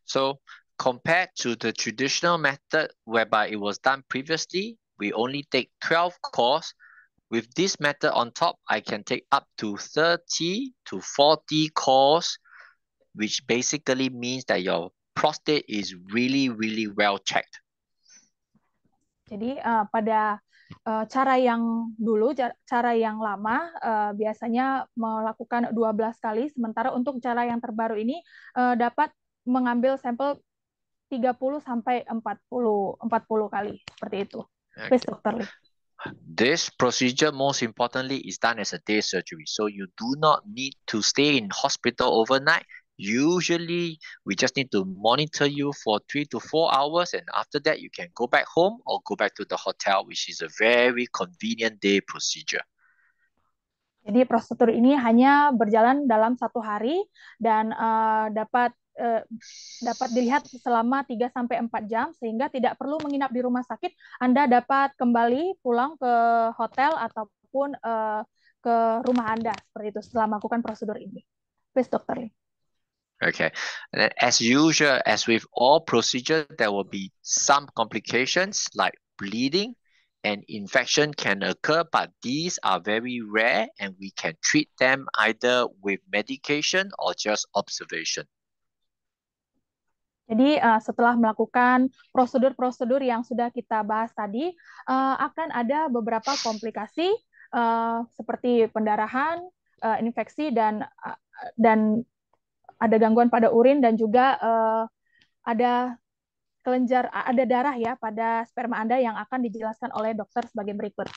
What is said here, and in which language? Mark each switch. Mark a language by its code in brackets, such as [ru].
[en] So compared to the traditional method whereby it was done previously, we only take 12 cores. With this method on top, I can take up to 30 to 40 cores, which basically means that your prostate is really, really well checked. [id] Jadi pada cara yang dulu, cara yang lama biasanya melakukan 12 kali, sementara untuk cara yang terbaru ini dapat mengambil sampel 30 sampai 40 kali, seperti itu. [en] Please, Dr. Lim. This procedure, most importantly, is done as a day surgery. So you do not need to stay in hospital overnight. Usually, we just need to monitor you for 3 to 4 hours. And after that, you can go back home or go back to the hotel, which is a very convenient day procedure. [id] Jadi prosedur ini hanya berjalan dalam 1 hari dan dapat dilihat selama 3-4 jam, sehingga tidak perlu menginap di rumah sakit. Anda dapat kembali pulang ke hotel ataupun ke rumah Anda, seperti itu, setelah melakukan prosedur ini. [en] Please, Dr. Lim. Okay, and as usual, as with all procedures, there will be some complications like bleeding and infection can occur, but these are very rare and we can treat them either with medication or just observation. [id] Jadi setelah melakukan prosedur-prosedur yang sudah kita bahas tadi, akan ada beberapa komplikasi seperti pendarahan, infeksi, dan ada gangguan pada urin, dan juga ada darah ya pada sperma Anda yang akan dijelaskan oleh dokter sebagai berikut.